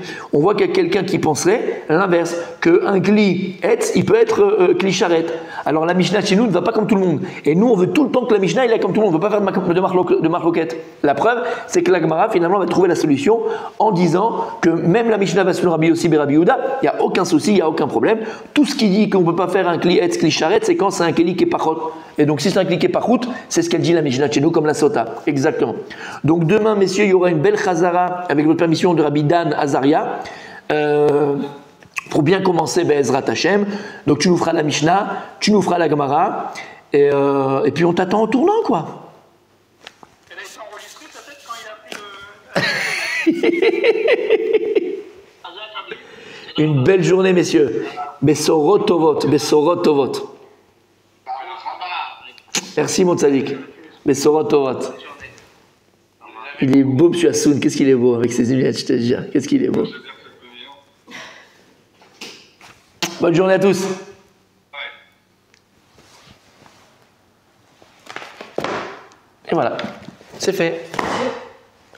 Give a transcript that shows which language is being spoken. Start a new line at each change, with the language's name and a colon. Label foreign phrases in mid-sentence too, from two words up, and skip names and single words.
French: On voit qu'il y a quelqu'un qui penserait l'inverse, qu'un
Hebrew: כלי עץ,
French: il peut être
Hebrew: כלי חרס.
French: Alors la Mishnah de chez nous ne va pas comme tout le monde. Et nous on veut tout le temps que la Mishnah il est comme tout le monde. On ne veut pas faire de marloquette. La preuve, c'est que la Gemara finalement va trouver la solution en disant que même la Mishnah va selon Rabbi Yossi et Rabbi Yehuda, il n'y a aucun souci, il n'y a aucun problème. Tout ce qui dit qu'on ne peut pas faire un
Hebrew: כלי עץ, כלי חרס,
French: c'est quand c'est un kli qui est pachot. Et donc si c'est un kli qui est pachot, c'est ce qu'elle dit la Mishnah chez nous comme la Sota. Exactement. Donc demain, messieurs, il y aura une belle chazara avec votre permission de Rabbi Dan Azaria pour bien commencer
Hebrew: בעזרת השם.
French: Donc tu nous feras la Mishnah, tu nous feras la Gemara et puis on t'attend en tournant quoi. Elle a été enregistrée peut-être quand il a pris le... Une belle journée, messieurs.
Hebrew: בשורות טובות, בשורות טובות.
French: Merci mon tzadik.
Hebrew: בשורות טובות.
French: Il est beau, M. Hassoun. Qu'est-ce qu'il est beau avec ses lunettes, je te jure. Qu'est-ce qu'il est beau. Bonne journée à tous. Et voilà. C'est fait. Ah bah là...